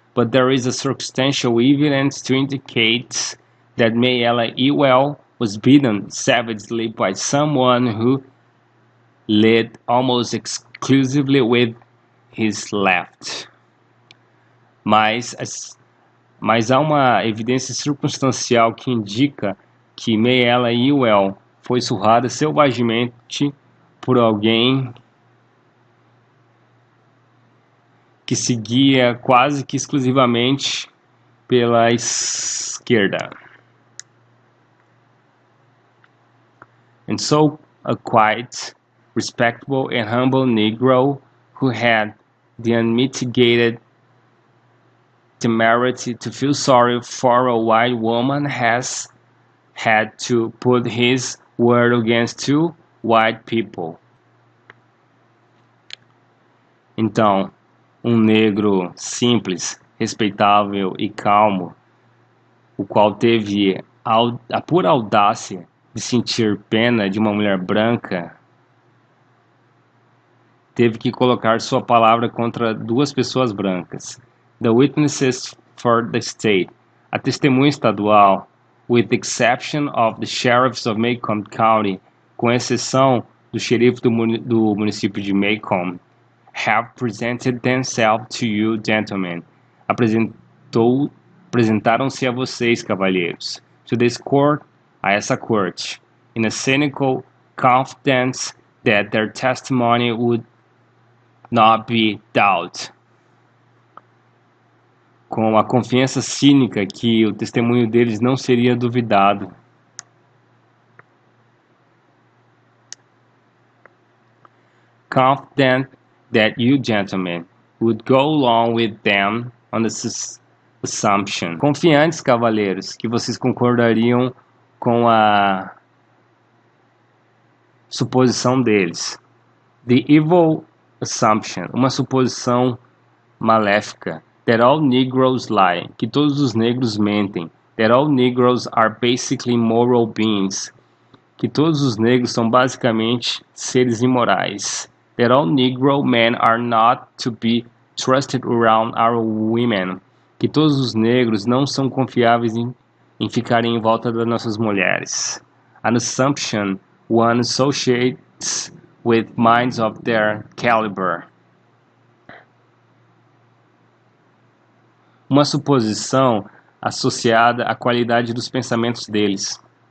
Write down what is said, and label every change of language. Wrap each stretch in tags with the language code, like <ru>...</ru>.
<en>But there is a circumstantial evidence to indicate that Mayella Ewell was beaten savagely by someone who led almost exclusively with his left.</en> <pt>Mas há uma evidência circunstancial que indica que Mayella Ewell foi surrada selvagemente por alguém que seguia quase que exclusivamente pela esquerda.</pt> <en>And so a quiet, respectable and humble Negro who had the unmitigated temerity to feel sorry for a white woman has had to put his word against two white people.</en> <pt>Então, negro simples, respeitável e calmo, o qual teve a pura audácia de sentir pena de uma mulher branca, teve que colocar sua palavra contra duas pessoas brancas.</pt> <en>The witnesses for the state,</en> <pt>a testemunha estadual,</pt> <en>with the exception of the sheriffs of Macomb County,</en> <pt>com exceção do xerife do município de Macomb</pt> <en>have presented themselves to you, gentlemen.</en> <pt>Apresentaram-se a vocês, cavalheiros,</pt> <en>to this court,</en> <pt>a essa corte,</pt> <en>in a cynical confidence that their testimony would not be doubted.</en> <pt>Com a confiança cínica que o testemunho deles não seria duvidado.</pt> <en>Confident that you, gentlemen, would go along with them on this assumption.</en> <pt>Confiantes, cavaleiros, que vocês concordariam com a suposição deles.</pt> <en>The evil assumption,</en> <pt>uma suposição maléfica.</pt> <en>That all Negroes lie,</en> <pt>que todos os negros mentem.</pt> <en>That all Negroes are basically moral beings,</en> <pt>que todos os negros são basicamente seres imorais.</pt> <en>That all Negro men are not to be trusted around our women,</en> <pt>que todos os negros não são confiáveis em ficarem em volta das nossas mulheres.</pt> <en>An assumption one associates with minds of their caliber.</en> <pt>Uma suposição associada à qualidade dos pensamentos deles.</pt>